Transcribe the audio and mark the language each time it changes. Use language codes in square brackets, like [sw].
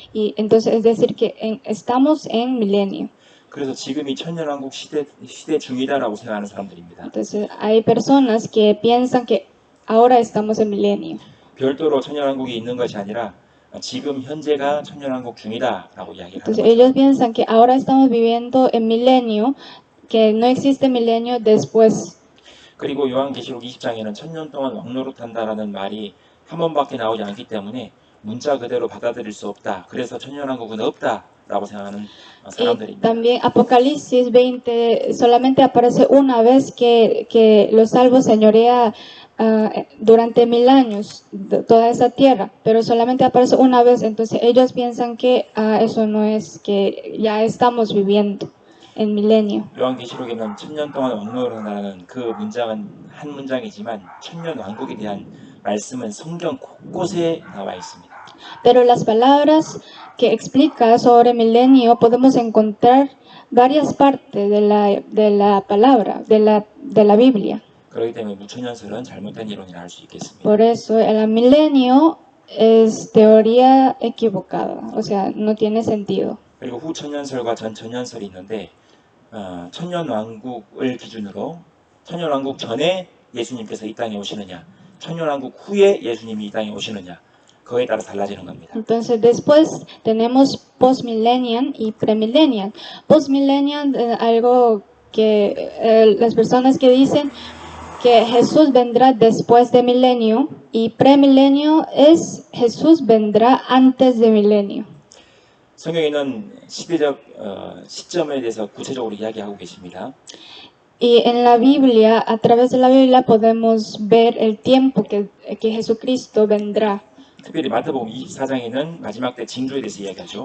[es] Y entonces es decir que estamos en milenio. [ko] 그래서 지금이 천년왕국 시대 중이다라고 생각하는 사람들입니다. [es] Entonces hay personas que piensan que ahora estamos en milenio. [ko] 별도로 천년왕국이 있는 것이 아니라 지금 현재가 천년왕국 중이다라고 이야기를 하는 [es] Entonces [ko] 거죠. [es] ellos piensan que ahora estamos viviendo en milenio, que no existe milenio después. [ko] 그리고 요한계시록 20장에는 천년 동안 왕노릇한다라는 말이 한 번밖에 나오지 않기 때문에 문자 그대로 받아들일 수 없다. 그래서 천년왕국은 없다라고 생각하는 [es] Y [ko] 사람들입니다. [es] también Apocalipsis 20 solamente aparece una vez que los salvos señorea durante 1000 años toda esa tierra, pero solamente aparece una vez, entonces ellos piensan que eso no es, que ya estamos viviendo en milenio. [ko] 요한계시록에는 천년 동안 왕노릇한다는 그 문장은 한 문장이지만 천년 왕국에 대한 말씀은 성경 곳곳에 나와 있습니다. [es] Pero las palabras que explica sobre milenio podemos encontrar varias partes de la palabra, de la Biblia. [ko] 그렇기 때문에 무천년설은 잘못된 이론이라 할 수 있겠습니다. [es] Por eso el milenio es teoría equivocada, o sea, no tiene sentido. [ko] 그리고 후천년설과 전천년설이 있는데 천년왕국을 기준으로 천년왕국 전에 예수님께서 이 땅에 오시느냐 천년왕국 후에 예수님이 이 땅에 오시느냐 그거에 따라 달라지는 겁니다. [es] Entonces después tenemos postmillennial y premillennial. Postmillennial algo que las personas que dicen que Jesús vendrá después de milenio y premilenio es Jesús vendrá antes de milenio. [ko] 성경에는 시대적 시점에 대해서 구체적으로 이야기하고 계십니다. [es] Y en la Biblia, a través de la Biblia podemos ver el tiempo que Jesucristo vendrá. [ko] 특별히 마태복음 24장에는 마지막 때 징조에 대해서 이야기하죠.